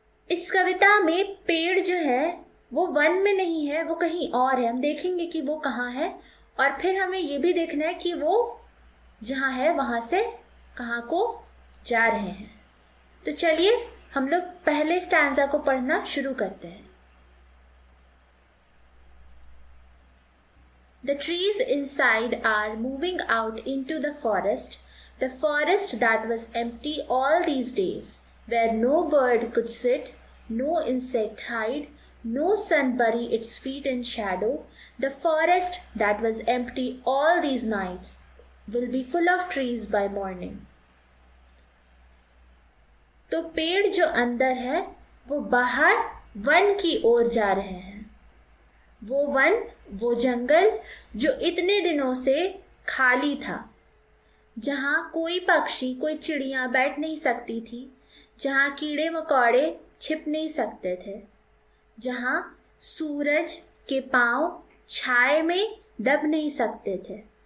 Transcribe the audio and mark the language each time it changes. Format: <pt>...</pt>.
<hi>इस कविता में पेड़ जो है वो वन में नहीं है, वो कहीं और है। हम देखेंगे कि वो कहाँ है और फिर हमें ये भी देखना है कि वो जहाँ है वहाँ से कहाँ को जा रहे हैं। तो चलिए हम लोग पहले स्टैंजा को पढ़ना शुरू करते हैं।</hi> <en>The trees inside are moving out into the forest that was empty all these days, where no bird could sit, no insect hide, no sun bury its feet in shadow. The forest that was empty all these nights will be full of trees by morning.</en> <hi>तो पेड़ जो अंदर है वो बाहर one की ओर जा रहे हैं। वो वन, वो जंगल जो इतने दिनों से खाली था, जहाँ कोई पक्षी, कोई चिड़िया बैठ नहीं सकती थी, जहाँ कीड़े मकोड़े छिप नहीं सकते थे, जहाँ सूरज के पांव छाए में दब नहीं सकते थे।</hi>